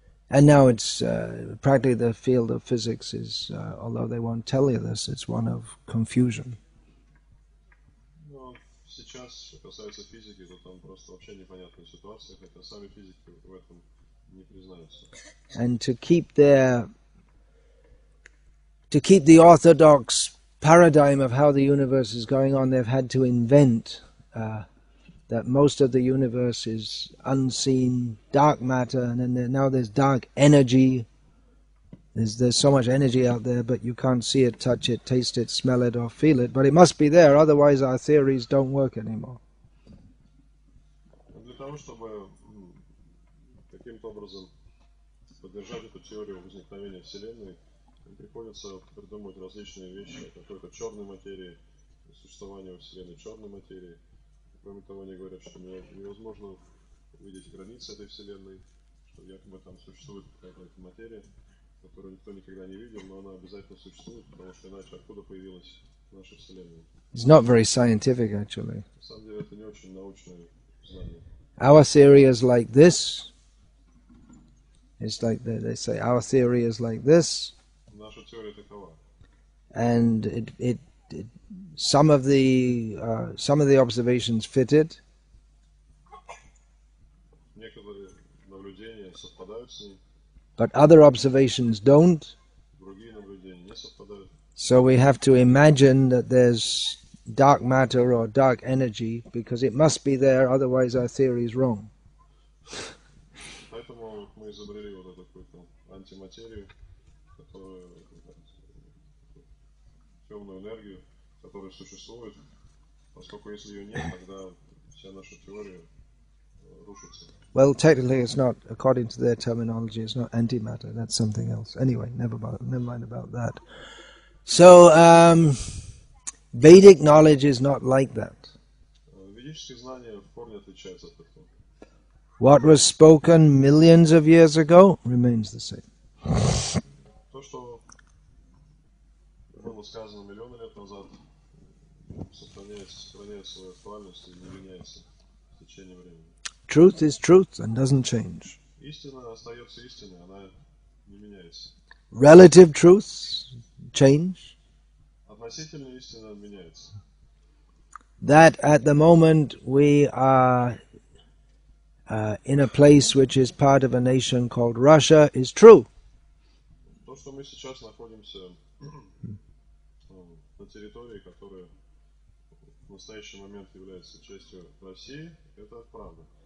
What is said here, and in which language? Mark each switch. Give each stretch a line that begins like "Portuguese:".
English: And now it's practically the field of physics is, although they won't tell you this, it's one of confusion.
Russian: Но сейчас, что касается физики, то там просто вообще непонятная ситуация, хотя сами физики в этом не признаются.
English: And to keep the orthodox paradigm of how the universe is going on, they've had to invent that most of the universe is unseen dark matter, and then now there's dark energy. There's so much energy out there, but you can't see it, touch it, taste it, smell it, or feel it. But it must be there, otherwise our theories don't work anymore.
Russian: Для того, чтобы каким-то образом поддержать эту теорию возникновения Вселенной, приходится придумывать различные вещи о какой-то черной материи, существовании во Вселенной черной материи. Кроме того, они говорят, что невозможно увидеть границы этой Вселенной, что якобы там существует какая-то материя, которую никто никогда не видел, но она обязательно существует, потому что иначе откуда появилась наша Вселенная?
English: It's not very scientific, actually.
Russian: На самом деле это не очень научное знание.
English: Our theory is like this. It's like they say, our theory is like this.
Russian: Наша теория такова.
English: And some of the observations fit it.
Russian: Некоторые наблюдения совпадают с ней.
English: But other observations don't.
Russian: Другие наблюдения не совпадают.
English: So we have to imagine that there's dark matter or dark energy because it must be there, otherwise our theory is wrong.
Russian: Поэтому мы изобрели вот эту какую-то антиматерию, которую темную энергию, которая существует, поскольку если ее нет, тогда вся наша теория рушится.
English: Well, technically it's not, according to their terminology, it's not antimatter, that's something else. Anyway, never mind about that. So, Vedic knowledge is not like that.
Russian: Ведические знания в корне отличаются от этого.
English: What was spoken millions of years ago remains the same.
Russian: То, что было сказано миллионы лет назад, сохраняет свою актуальность и не меняется в течение времени.
English: Truth is truth and doesn't change.
Russian: Истина остается истиной, она не меняется.
English: Relative truths change.
Russian: Относительная истина меняется.
English: That at the moment we are in a place which is part of a nation called Russia is true.
Russian: То, что мы сейчас находимся на территории, которая в настоящий момент является частью России, это правда.